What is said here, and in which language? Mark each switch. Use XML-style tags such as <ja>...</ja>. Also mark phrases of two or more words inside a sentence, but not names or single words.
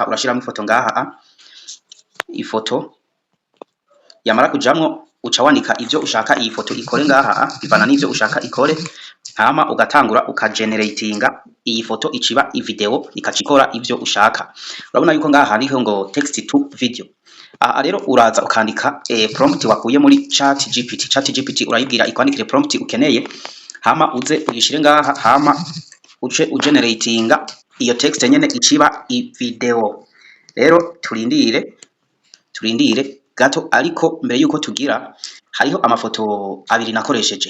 <rn>Urashiramo ifoto ngaha, ifoto yamara kujamwo uca wandika ivyo ushaka iyi foto ikore ngaha bivana n'ivyo ushaka ikore, hama ugatangura ukageneratinga iyi foto iciba ivideo ikacikora ivyo ushaka. Urabona yuko ngaha hariho ngo</rn> <en>text to video.</en> <rn>Aha rero uraza ukandika prompt wakuye muri ChatGPT urayibwira ikwandikire prompt ukeneye, hama uze uyishire ngaha, hama uce ugeneratinga iyo text nyene iciba ivideo. Rero turindire gato, ariko mbere yuko tugira hariho amafoto abiri nakoresheje.</rn>